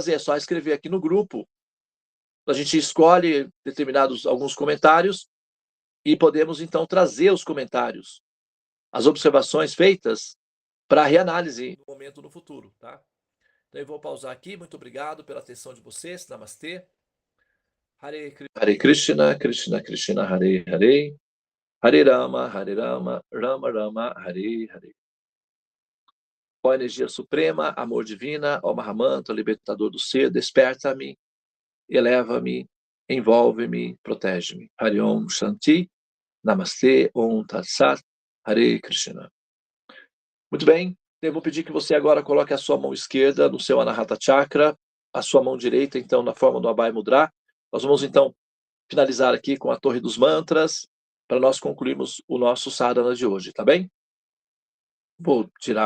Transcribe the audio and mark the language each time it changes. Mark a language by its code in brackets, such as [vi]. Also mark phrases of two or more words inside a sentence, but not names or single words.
[pt] É só escrever aqui no grupo. A gente escolhe alguns comentários e podemos, então, trazer os comentários, as observações feitas para reanálise no momento, no futuro, tá? Então eu vou pausar aqui. Muito obrigado pela atenção de vocês. Namastê. [sa] Hare Krishna, Krishna Krishna, Hare Hare. Hare Rama, Rama Rama, Hare Hare. [pt] Ó energia suprema, amor divina, ó Mahamantra, libertador do ser, desperta-me, eleva-me, envolve-me, protege-me. [sa] Hare Om Shanti, Namastê, Om Tat Sat, Hare Krishna. [pt] Muito bem, eu vou pedir que você agora coloque a sua mão esquerda no seu [sa] Anahata Chakra, [pt] a sua mão direita, então, na forma do [sa] Abhay Mudra. [pt] Nós vamos, então, finalizar aqui com a Torre dos Mantras, para nós concluirmos o nosso sadhana de hoje, tá bem?